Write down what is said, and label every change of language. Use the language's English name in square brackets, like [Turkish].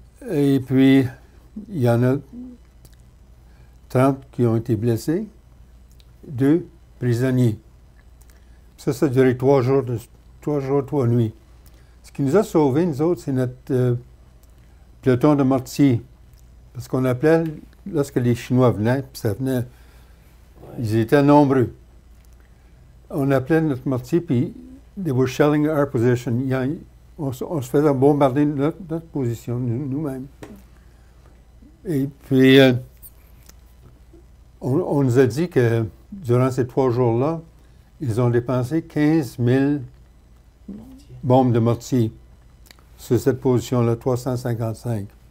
[French] Et puis, il y en a 30 qui ont été blessés, 2 prisonniers. Ça a duré 3 jours, 3 nuits. Ce qui nous a sauvés, nous autres, c'est notre peloton de mortiers. Parce qu'on appelait, lorsque les Chinois venaient, puis ça venait, ils étaient nombreux. On appelait notre mortier, puis [English] they were shelling our position. [French] On se faisait bombarder notre position, nous-mêmes. Et puis, on nous a dit que durant ces 3 jours-là, ils ont dépensé 15 000 bombes de mortier sur cette position-là, 355.